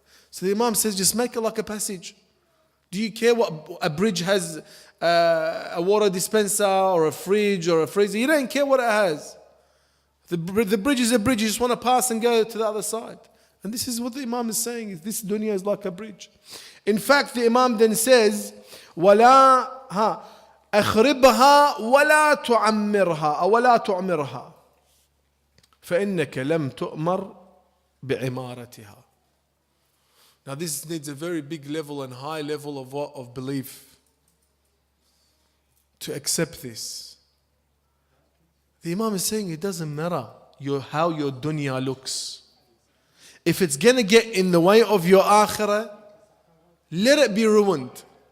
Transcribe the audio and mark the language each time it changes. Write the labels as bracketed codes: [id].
[en] So the Imam says, just make it like a passage. Do you care what a bridge has, a water dispenser or a fridge or a freezer? You don't care what it has. The bridge is a bridge. You just want to pass and go to the other side. And this is what the Imam is saying. This dunya is like a bridge. In fact, the Imam then says, [ar] وَلَا أَخْرِبْهَا وَلَا تُعَمِّرْهَا أو وَلَا تُعْمِرْهَا فَإِنَّكَ لَمْ تُؤْمَرْ بِعِمَارَتِهَا. [en] Now this needs a very big level and high level of belief to accept this. The Imam is saying it doesn't matter how your dunya looks. If it's going to get in the way of your akhirah, let it be ruined.